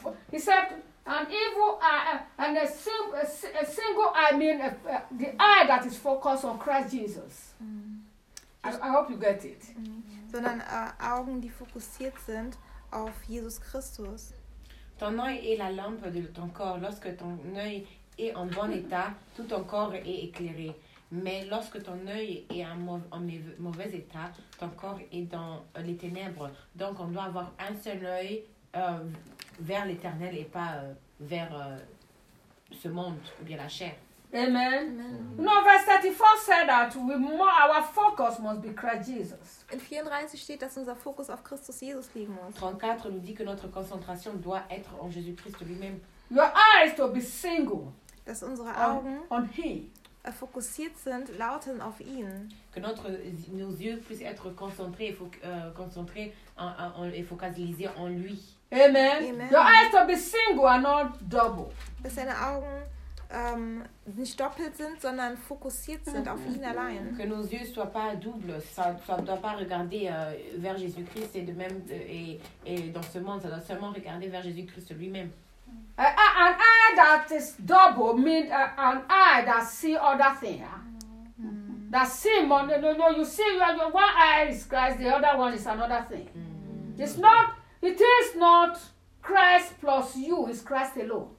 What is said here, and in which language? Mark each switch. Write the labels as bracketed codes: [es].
[en] He said, an evil eye, and a single eye means the eye that is focused on Christ Jesus. Mm. I hope you get it. Mm. [de] Sondern Augen, die fokussiert sind auf Jesus Christus. [fr] Ton œil est la lampe de ton corps. Lorsque ton œil est en bon état, tout ton corps est éclairé. Mais lorsque ton œil est en mauvais état, ton corps est dans les ténèbres. Donc on doit avoir un seul œil. Vers l'éternel et pas vers ce monde ou bien la chair. Amen. Amen. [en] No, verse 34 said that our focus must be Christ Jesus. [de] In 34 steht, dass unser Fokus auf Christus Jesus liegen muss. [fr] 34 nous dit que notre concentration doit être en Jésus Christ lui-même. [en] Your eyes to be single. [de] Dass unsere Augen [en] on him. [de] Fokussiert sind, lauten auf ihn. [fr] Que nos yeux puissent être concentrés, concentrés et focalisés en lui. Amen. Amen. [en] Your eyes to be single and not double. [de] Dass seine Augen nicht doppelt sind, sondern fokussiert sind auf ihn allein. [fr] Que nos yeux soient pas doubles, ça ne doit pas regarder vers Jésus-Christ et de même et dans ce monde, ça doit seulement regarder vers Jésus-Christ lui-même. [en] An eye that is double means an eye that see other things. Mm. That see money. No, you see, your one eye is Christ, the other one is another thing. Mm. It's not, it is not Christ plus you, it's Christ alone.